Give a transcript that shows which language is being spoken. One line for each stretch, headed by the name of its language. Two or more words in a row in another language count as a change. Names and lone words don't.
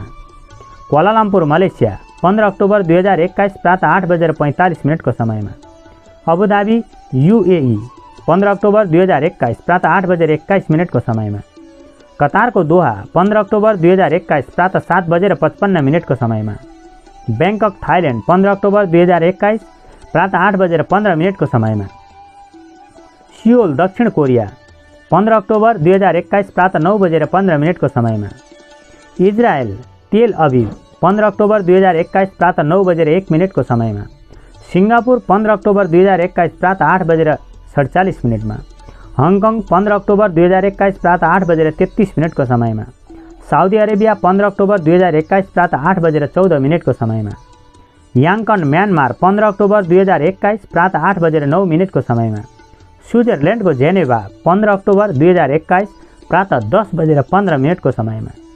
Nepali: क्वालालम्पुर मलेसिया 15 अक्टोबर 2021 प्रातः 8:45 को समयमा। अबुधाबी यूएई 15 अक्टोबर 2021 प्रातः 8:21 को समयमा। कतार को दोहा 15 अक्टोबर 2021 प्रातः 7:55 को समयमा। बैंकक थाईलैंड 15 अक्टोबर 2021 प्रातः 8:15 को समयमा। सियोल दक्षिण कोरिया 15 अक्टोबर 2021 प्रातः 9:15 को समयमा। इजरायल तेल अभिव 15 अक्टोबर 2021 प्रातः 9:01 को समयमा। सिंगापुर 15 अक्टोबर 2021 प्रातः 8:47 में। हङकङ 15 अक्टोबर 2021 प्रातः 8:33 को समयमा। साउदी अरेबिया 15 अक्टोबर 2021 प्रातः 8:14 को समयमा। याङ्कन म्यानमार 15 अक्टोबर 2021 प्रातः 8:09 को समयमा। स्विजरल्यान्ड को जेनेभा 15 अक्टोबर 2021 प्रातः 10:15 को समयमा।